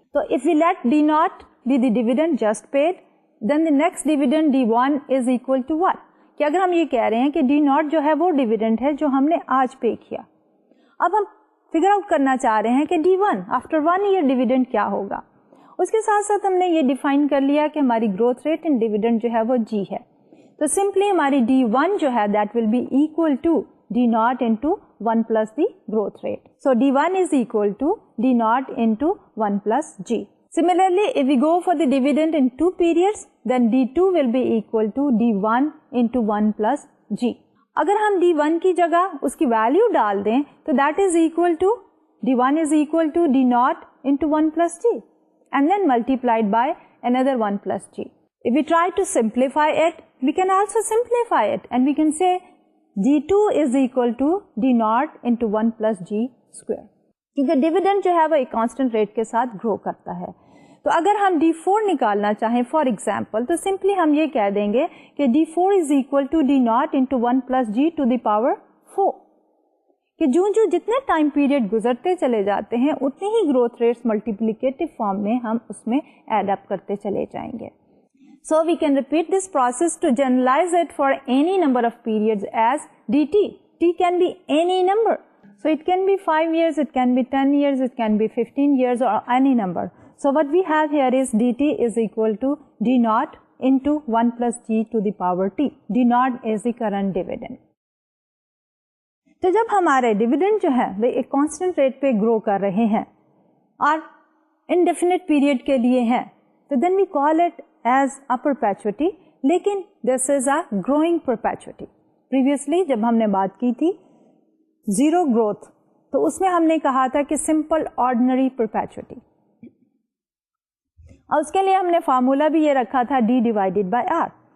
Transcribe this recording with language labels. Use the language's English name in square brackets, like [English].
[English] تو if we let D naught be the dividend just paid, then the next dividend D1 is equal to what? [Urdu] کہ اگر ہم یہ کہہ رہے ہیں کہ D naught جو ہے وہ ڈیویڈنڈ ہے جو ہم نے آج پے کیا, اب ہم فگر آؤٹ کرنا چاہ رہے ہیں کہ D1 after 1 year ڈیویڈنڈ کیا ہوگا. اس کے ساتھ ساتھ ہم نے یہ ڈیفائن کر لیا کہ ہماری گروتھ ریٹ ان ڈیویڈنڈ جو ہے وہ G ہے. تو سمپلی ہماری D1 جو ہے [English] that will be equal to D naught into 1 plus the growth rate. So D1 is equal to D naught into 1 plus G. Similarly, if we go for the dividend in 2 periods, then D2 will be equal to D1 into 1 plus G. [Urdu] اگر ہم D1 کی جگہ اس کی value ڈال دیں تو [English] that is equal to D1 is equal to D naught into 1 plus G and then multiplied by another 1 plus G. If we try to simplify it, we can also simplify it and we can say D2 is equal to D naught into 1 plus G square. [Urdu] کیونکہ dividend جو ہے وہ ایک constant rate کے ساتھ گرو کرتا ہے. تو اگر ہم D4 نکالنا چاہیں [English] for example [Urdu] تو سمپلی ہم یہ کہہ دیں گے کہ [English] D4 is equal to D naught into 1 plus G to the power 4, [Urdu] کہ جو جتنے ٹائم پیریڈ گزرتے چلے جاتے ہیں اتنی ہی گروتھ ریٹس ملٹیپلیکیٹو فارم میں ہم اس میں ایڈ اپ کرتے چلے جائیں گے. [English] So we can repeat this process to generalise it for any number of periods as DT. T can be any number. So it can be 5 years, it can be 10 years, it can be 15 years or any number. So what we have here is dt is equal to d naught into 1 plus g to the power t. d naught is the current dividend. [Urdu] تو جب ہمارے dividend جو ہے وہ ایک constant rate پہ گرو کر رہے ہیں اور انڈیفینٹ پیریڈ کے لیے ہیں تو [English] then we call it as a perpetuity, [Urdu] لیکن [English] This is a growing perpetuity. [Urdu] پریویسلی جب ہم نے بات کی تھی زیرو گروتھ تو اس میں ہم نے کہا تھا کہ سمپل آرڈنری پرپیچوٹی, اور اس کے لیے ہم نے فارمولا بھی یہ رکھا تھا D ڈیوائڈیڈ بائی R.